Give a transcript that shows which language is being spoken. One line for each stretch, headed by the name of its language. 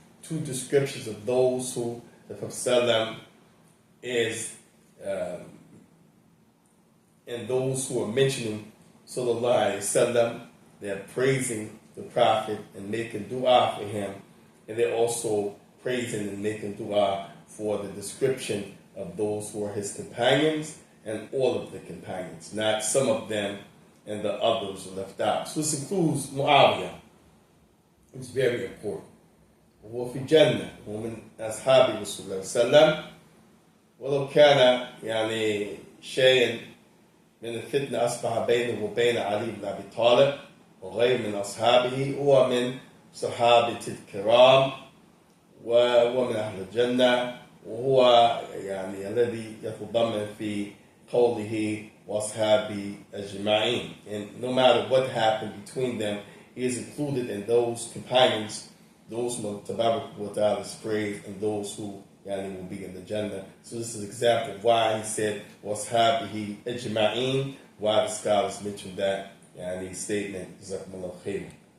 English: Two descriptions of those who the Prophet is and those who are mentioning Sallallahu Alaihi Wasallam, they're praising the Prophet and making dua for him, and they're also praising and making dua for the description of those who are his companions and all of the companions, not some of them and the others are left out. So this includes Muawiyah. It's very important.
Arabic: وهو في جنة ومن أصحاب رسول الله صلى الله عليه وسلم ولو كان يعني شيء من الفتنة أصبح بينه وبين علي بن أبي طالب وغير من أصحابه هو من صحابة الكرام وهو من أهل الجنة وهو يعني الذي يتضمن في قوله وأصحابي أجمعين.
English: And no matter what happened between them, he is included in those companions, those whom Tabarak wa Ta'ala is praised, and those who yani, will be in the Jannah. So this is an example of why he said
Arabic: وَأَصْحَابِهِ أَجْمَعِينَ,
English: why the scholars mentioned that yani, statement.
Arabic: Jazakumullah khair.